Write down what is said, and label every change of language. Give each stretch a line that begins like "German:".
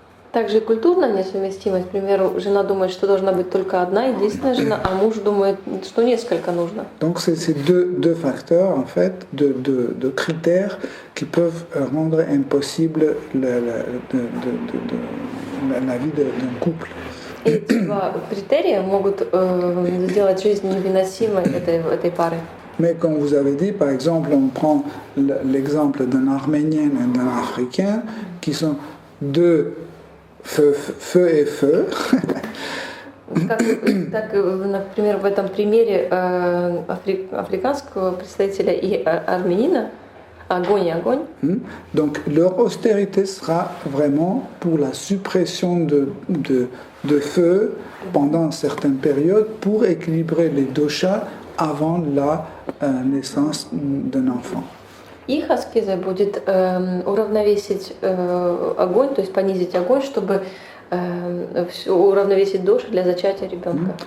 Russian: Также и культурная несовместимость. К примеру, жена думает, что должна быть только одна, единственная жена, а муж думает, что несколько нужно.
French: Donc c'est deux facteurs, en fait, de critères qui peuvent rendre impossible la vie d'un couple.
Russian: Эти два критерия могут сделать жизнь невыносимой этой пары.
French: Mais comme vous avez dit, par exemple, on prend l'exemple d'un Arménien et d'un Africain qui sont deux feu et feu.
Russian: Так, например, в этом примере африканского представителя и армянина, огонь и огонь.
French: Donc leur austérité sera vraiment pour la suppression de feu pendant certaines périodes pour équilibrer les doshas avant la naissance d'un enfant.
Russian: Их аскеза будет уравновесить огонь, то есть понизить огонь, чтобы уравновесить доши для зачатия ребенка.